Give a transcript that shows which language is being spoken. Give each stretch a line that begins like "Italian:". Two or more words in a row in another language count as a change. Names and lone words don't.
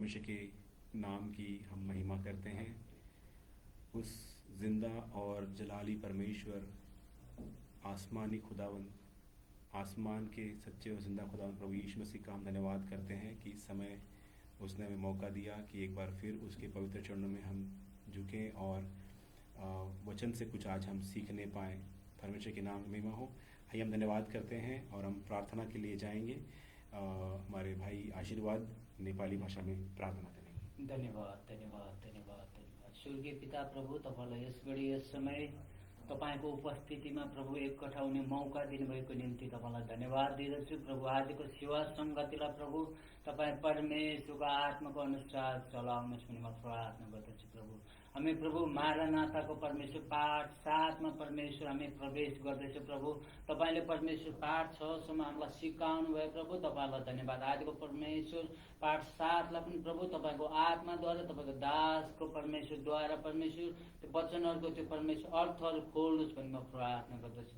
Hindi: परमेश्वर के नाम की हम महिमा करते हैं। उस जिंदा और जलाली परमेश्वर, आसमानी खुदावन, आसमान के सच्चे और जिंदा खुदावन प्रभु यीशु मसीह का हम धन्यवाद करते हैं कि इस समय उसने हमें मौका दिया कि एक बार फिर उसके पवित्र चरणों में हम झुकें और वचन से कुछ आज हम सीखने पाएँ। परमेश्वर के नाम में महिमा हो। आइए हम धन्यवाद करते हैं और हम प्रार्थना के लिए जाएंगे। हमारे भाई आशीर्वाद नेपाली भाषा में प्रार्थना करेंगे।
Nepali: धन्यवाद धन्यवाद धन्यवाद धन्यवाद। स्वर्गीय पिता प्रभु, तपाईँलाई यस घडी यस समय तपाईँको उपस्थितिमा प्रभु एकट्ठा हुने मौका दिनुभएको निम्ति तपाईँलाई धन्यवाद दिँदछु। प्रभु आजको सेवा सङ्गतिलाई प्रभु तपाईँ परमेश्वरको आत्माको अनुसार चलाउनुहोस् भन्ने म प्रार्थना गर्दछु। प्रभु हामी प्रभु मारानाथाको परमेश्वर पाठ 7 में परमेश्वर हामी प्रवेश गर्दैछौँ। प्रभु तपाईँले परमेश्वर पाठ 6 सम्म हामीलाई सिकाउनु भयो। प्रभु तपाईँलाई धन्यवाद। आजको परमेश्वर पाठ 7 लाई पनि प्रभु तपाईँको आत्माद्वारा, तपाईँको दासको परमेश्वरद्वारा परमेश्वर त्यो वचनहरूको त्यो परमेश्वर अर्थहरू खोल्नुहोस् भन्ने म प्रार्थना गर्दछु।